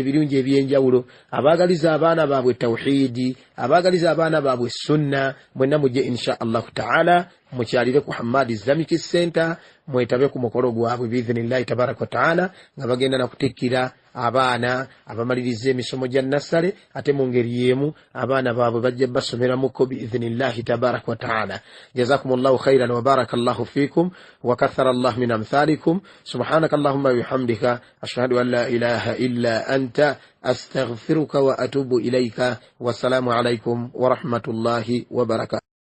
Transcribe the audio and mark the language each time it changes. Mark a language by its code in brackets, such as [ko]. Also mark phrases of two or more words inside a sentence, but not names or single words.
[lg] ebirungi eby'enjawulo abaagaliza abaana baabwe tawhidi abaagaliza abaana baabwe sunna mwenna mujje [ar] إن شاء الله تعالى [lg] mukyalire ku Hammadi Islamic [ar] Center [lg] mwetabe ku mukolo gwabwe [ar] بإذن الله تبارك وتعالى [lg] nga bagenda nakutikkira abaana abamaliriza emisomo gya nasale ate mu ngeri y'emu abaana baabwe bajja basomeramuko [ar] بإذن الله تبارك وتعالى جزاكم الله خيرا وبارك الله فيكم وكثر الله من أمثالكم سبحانك اللهم وبحمدك أشهد أن لا إله إلا أنت أستغفرك وأتوب إليك والسلام عليكم ورحمة الله وبركاته.